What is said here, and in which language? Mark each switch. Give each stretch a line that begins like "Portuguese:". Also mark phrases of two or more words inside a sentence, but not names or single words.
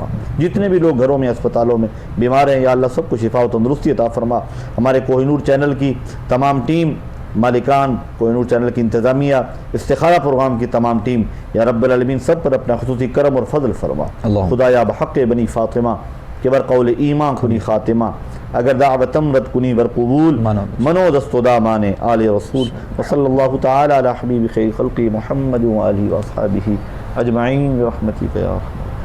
Urdu: جتنے بھی لوگ گھروں میں، اسپتالوں میں بیمار ہیں، یا اللہ سب کو شفاء و تندرستی عطا فرما۔ ہمارے کوہ نور چینل کی تمام ٹیم، مالکان، کوہ نور چینل کی انتظامیہ، استخارہ پروگرام کی تمام ٹیم،
Arabic: یا رب العالمین
Urdu: سب پر اپنا خصوصی کرم اور فضل فرما۔
Persian: خدایا بحق بنی فاطمہ کہ بر قول ایمان کنی خاتمہ، اگر دعوت امرت کنی ور قبول، منو دست و دامان آل رسول،
Arabic: وصلی اللہ تعالی علی حبیب خیر خلقی محمد و آلہ و اصحابہ اجمعین برحمتک یا ارحم۔